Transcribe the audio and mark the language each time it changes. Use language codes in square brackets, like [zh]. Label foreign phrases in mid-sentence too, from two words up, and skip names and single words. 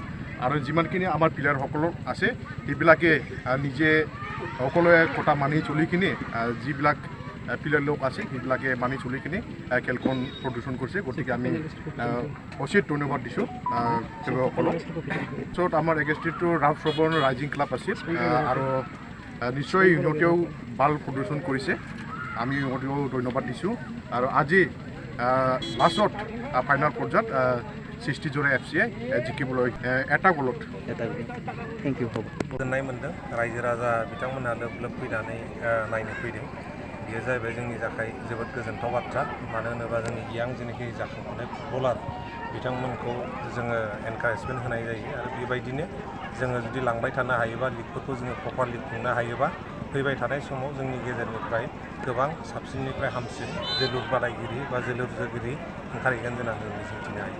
[as] আৰু যিমানখিনি আমাৰ প্লেয়াৰসকলৰ আছে সেইবিলাকে নিজে সকলোৱে কথা মানি চলি কিনে যিবিলাক প্লেয়াৰ লোক আছে সেইবিলাকে মানি চলি কিনে খেলখন প্ৰদৰ্শন কৰিছে, গতিকে আমি অশেষ ধন্যবাদ দিছোঁ তেওঁলোকসকলক। পিছত আমাৰ এগেইনষ্টটো ৰামসৰবৰ ৰাইজিং ক্লাব আছিল আৰু নিশ্চয় সিহঁতেও ভাল প্ৰদৰ্শন কৰিছে, আমি সিহঁতেও ধন্যবাদ দিছোঁ। আৰু আজি লাষ্টত ফাইনেল পৰ্যায়ত सिस्टिजरा FC जिकिবলৈ এটা গলত। [en] thank you. [brx] गोजोननाय मोनदों, रायजो राजा बिथांमोनहा लोब लोब फैनानै नायनो फैदों। बेयो जाहैबाय जोंनि थाखाय जोबोद गोजोनथाव बाथ्रा, मानो होनोबा जोंनि इयां जेनाखि जाखांफुनाय फुटबलार बिथांमोनखौ जोङो एनकारेजमेन्ट होनाय जायो। आरो बेबायदिनो जोङो जुदि लांबाय थानो हायोबा, लिगफोरखौ जोङो प्रपारलि खुंनो हायोबा, फैबाय थानाय समाव जोंनि गेजेरनिफ्राय गोबां साबसिननिफ्राय हामसिन जोलुर बादायगिरि बा जोलुर जोगिरि ओंखारहैगोन होननानै जों मिजिंथिनो हायो।